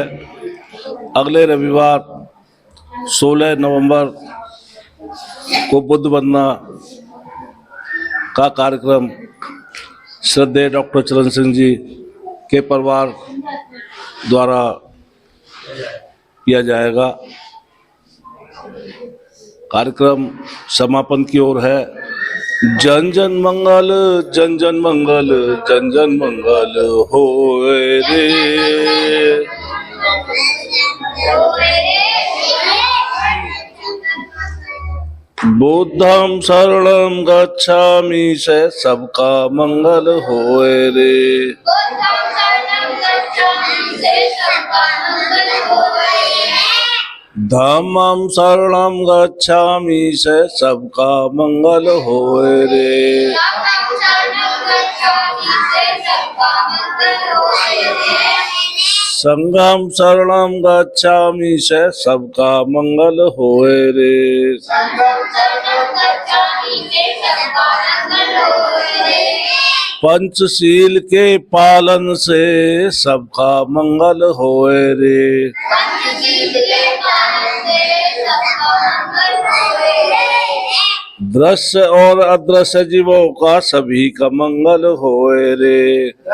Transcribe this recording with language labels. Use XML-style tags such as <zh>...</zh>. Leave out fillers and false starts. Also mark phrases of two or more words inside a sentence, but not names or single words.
<hi>अगले रविवार 16 नवंबर को बुद्ध वंदना का कार्यक्रम श्रद्धेय डॉक्टर चरण सिंह जी के परिवार द्वारा किया जाएगा। कार्यक्रम समापन की ओर है। जन जन मंगल, जन जन मंगल, जन जन मंगल होए रे।</hi> <pi>बुद्धं शरणं गच्छामि</pi> <hi>से सबका मंगल होए रे।</hi> <pi>धम्मं शरणं गच्छामि</pi> <hi>से सबका मंगल होए रे।</hi> <pi>संघं शरणं गच्छामि</pi> <hi>से सबका मंगल होए रे। पंचशील के पालन से सबका मंगल होए रे। दृश्य और अदृश्य जीवों का सभी का मंगल होए रे।</hi>